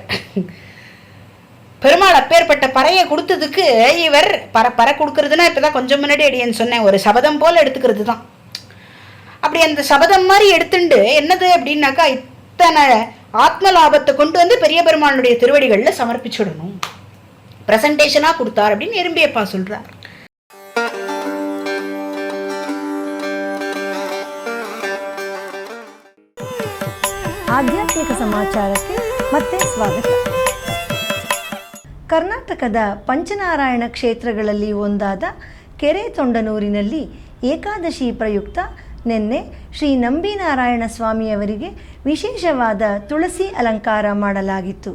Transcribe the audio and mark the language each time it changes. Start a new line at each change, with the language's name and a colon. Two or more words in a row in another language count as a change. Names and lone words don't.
Tamil: பெருமாள் அப்பேற்பட்ட பறையை கொடுத்ததுக்கு இவர் பறை கொடுக்கறதுன்னா இப்போதான் கொஞ்சம் முன்னாடி அடியேன்னு சொன்னேன், ஒரு சபதம் போல் எடுத்துக்கிறது தான். அப்படி அந்த சபதம் மாதிரி எடுத்துண்டு என்னது அப்படின்னாக்கா, இத்தனை ஆத்ம லாபத்தை கொண்டு வந்து பெரிய பெருமாளுடைய திருவடிகளில் சமர்ப்பிச்சுடணும், பிரசன்டேஷனாக கொடுத்தார் அப்படின்னு எறும்பியப்பா சொல்றார்.
Kannada: ಆಧ್ಯಾತ್ಮಿಕ ಸಮಾಚಾರಕ್ಕೆ ಮತ್ತೆ ಸ್ವಾಗತ. ಕರ್ನಾಟಕದ ಪಂಚನಾರಾಯಣ ಕ್ಷೇತ್ರಗಳಲ್ಲಿ ಒಂದಾದ ಕೆರೆತೊಂಡನೂರಿನಲ್ಲಿ ಏಕಾದಶಿ ಪ್ರಯುಕ್ತ ನಿನ್ನೆ ಶ್ರೀ ನಂಬಿನಾರಾಯಣ ಸ್ವಾಮಿಯವರಿಗೆ ವಿಶೇಷವಾದ ತುಳಸಿ ಅಲಂಕಾರ ಮಾಡಲಾಗಿತ್ತು.